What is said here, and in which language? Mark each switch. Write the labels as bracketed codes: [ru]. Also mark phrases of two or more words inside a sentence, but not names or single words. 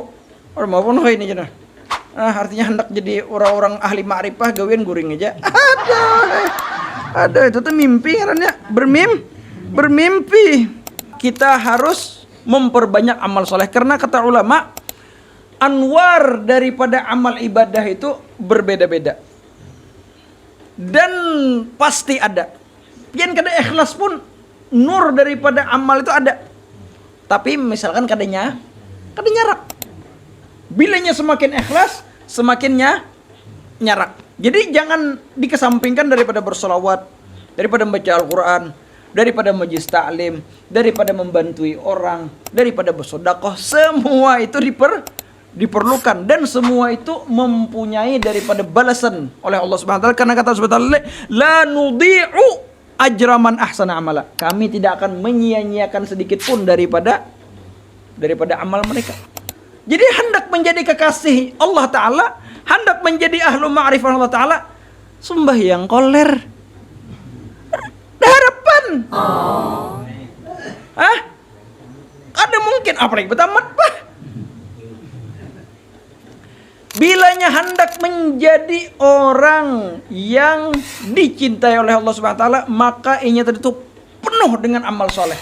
[bjn] Orang mau pun ini aja nah. Artinya hendak jadi orang-orang ahli ma'rifah gawean guring aja. [id] Ada itu tuh mimpi karena bermimpi. Kita harus memperbanyak amal soleh karena kata ulama anwar daripada amal ibadah itu berbeda-beda dan pasti ada. [bjn] Pian kada ikhlas pun nur daripada amal itu ada. Tapi misalkan kadanya nyarak. Bilanya semakin ikhlas, semakinnya nyarak. [id] Jadi jangan dikesampingkan daripada bersolawat, daripada membaca Al-Quran, daripada majlis ta'lim, daripada membantui orang, daripada bersedekah. Semua itu diperlukan dan semua itu mempunyai daripada balasan oleh Allah [ar] سبحانه وتعالى [id] karena kata [ar] سبحانه وتعالى لا نضيع أجر من أحسن عملا. [id] Kami tidak akan menyia-nyiakan sedikit pun daripada amal mereka. Jadi hendak menjadi kekasih [ar] الله تعالى, [id] hendak menjadi ahlu ma'rifah [ar] الله تعالى, [bjn] sembahyang koler. [id] Ada harapan. [bjn] Ada mungkin, apalagi betamat bah. [id] Bilanya hendak menjadi orang yang dicintai oleh Allah [ar] سبحانه وتعالى, [id] maka inya itu penuh dengan amal soleh.